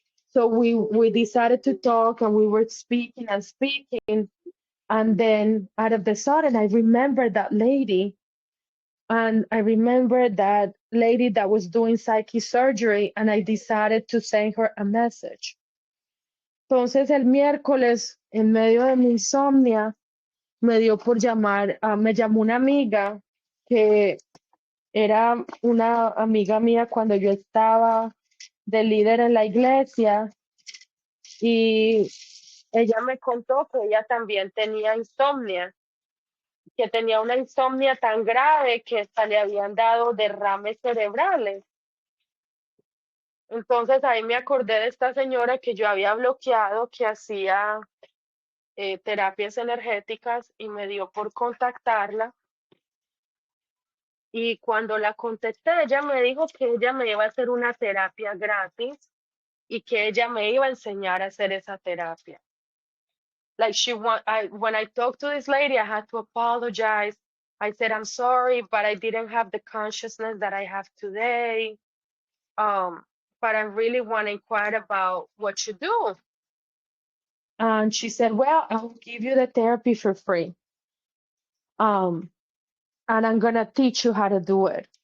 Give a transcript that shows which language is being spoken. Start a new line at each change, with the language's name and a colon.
English: So we decided to talk, and we were speaking and speaking. And then out of the sudden, I remembered that lady. And I remember that lady that was doing psychic surgery, and I decided to send her a message.
Spanish: Entonces el miércoles, en medio de mi insomnia, me dio por llamar, me llamó una amiga que era una amiga mía cuando yo estaba de líder en la iglesia, y ella me contó que ella también tenía insomnia, que tenía una insomnia tan grave que hasta le habían dado derrames cerebrales. Entonces ahí me acordé de esta señora que yo había bloqueado, que hacía terapias energéticas, y me dio por contactarla. Y cuando la contacté, ella me dijo que ella me iba a hacer una terapia gratis y que ella me iba a enseñar a hacer esa terapia.
English: Like when I talked to this lady, I had to apologize. I said, I'm sorry, but I didn't have the consciousness that I have today. But I really want to inquire about what you do. And she said, well, I'll give you the therapy for free. And I'm going to teach you how to do it.